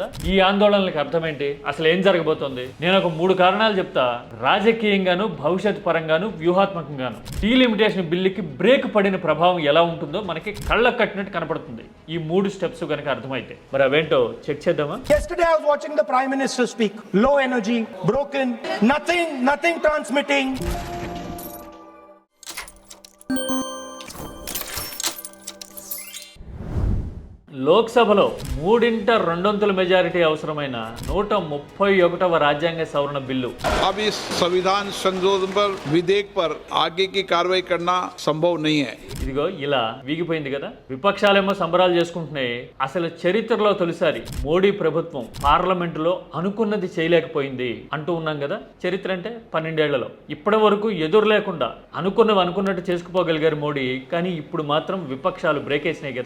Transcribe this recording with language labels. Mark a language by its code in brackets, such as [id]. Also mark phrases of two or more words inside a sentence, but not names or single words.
[te] ఈ ఆందోళనలకు అర్థమేంటి? అసలు ఏం జరగబోతోంది? నేను ఒక 3 కారణాలు చెప్తా. రాజకీయంగాను, భవిష్యత్ పరంగాను, వ్యూహాత్మకంగాను డీలిమిటేషన్ బిల్లుకి బ్రేక్ పడిన ప్రభావం ఎలా ఉంటుందో మనకి కళ్ళకు కట్టినట్టు కనపడుతుంది ఈ 3 స్టెప్స్ కనుక అర్థమైతే. మరి అవేంటో చెక్ చేద్దామా? [en] Yesterday I was watching the Prime Minister speak. Low energy, broken, nothing transmitting. [te] లోక్సభలో 3/2 మెజారిటీ అవసరమైన 131వ రాజ్యాంగ సవరణ బిల్లు [hi] अब इस संविधान संशोधन पर विधेयक पर आगे की कार्रवाई करना संभव नहीं है। [te] ఇదిగో ఇలా వీగిపోయింది కదా. విపక్షాలేమో సంబరాలు చేసుకుంటున్నాయి. అసలు చరిత్రలో తొలిసారి మోడీ ప్రభుత్వం పార్లమెంటులో అనుకున్నది చేయలేకపోయింది అంటూ ఉన్నాం కదా. చరిత్ర అంటే 12 ఏళ్లలో ఇప్పటి వరకు ఎదురు లేకుండా అనుకున్నట్టు చేసుకుపోగలిగారు మోడీ. కానీ ఇప్పుడు మాత్రం విపక్షాలు బ్రేక్ వేసినాయి కదా.